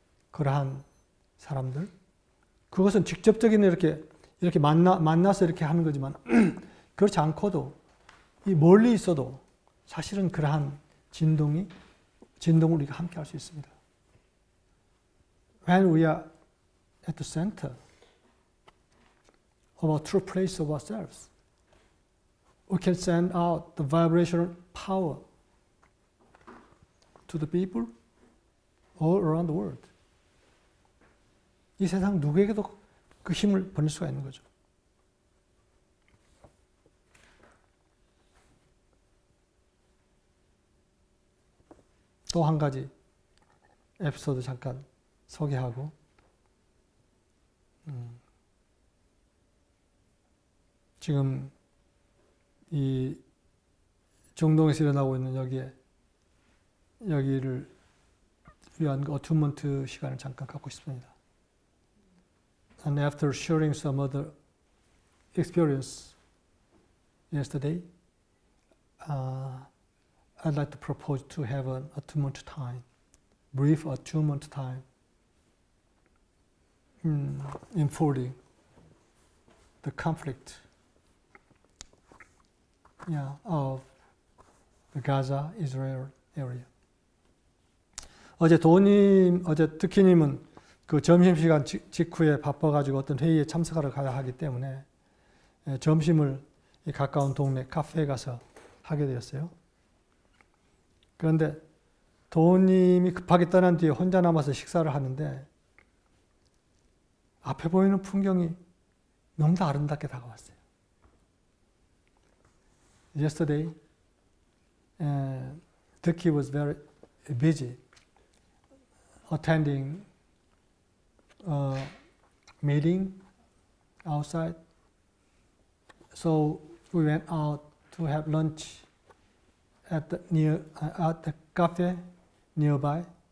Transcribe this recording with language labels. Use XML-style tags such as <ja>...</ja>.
<ko>그러한 사람들, 그것은 직접적인 이렇게 만나서 이렇게 하는 거지만 그렇지 않고도 이 멀리 있어도 사실은 그러한 진동을 우리가 함께 할 수 있습니다.</ko> <en>When we are at the center of our true place of ourselves, we can send out the vibrational power to the people all around the world.</en> <ko>이 세상 누구에게도 그 힘을 보낼 수가 있는 거죠. 또 한 가지 에피소드 잠깐 소개하고 지금 이 중동에서 일어나고 있는 여기를 위한 어투먼트 시간을 잠깐 갖고 싶습니다.</ko> <en>And after sharing some other experience yesterday, I'd like to propose to have an attunement time, brief attunement time, unfolding the conflict of the Gaza-Israel area.</en> <ko>어제 득희님은 그 점심시간 직후에 바빠가지고 어떤 회의에 참석하러 가야 하기 때문에 점심을 이 가까운 동네 카페에 가서 하게 되었어요. 그런데 도우님이 급하게 떠난 뒤에 혼자 남아서 식사를 하는데 앞에 보이는 풍경이 너무나 아름답게 다가왔어요.</ko> <en>Yesterday, Ducky was very busy attending a meeting outside. So we went out to have lunch at the cafe nearby.</en>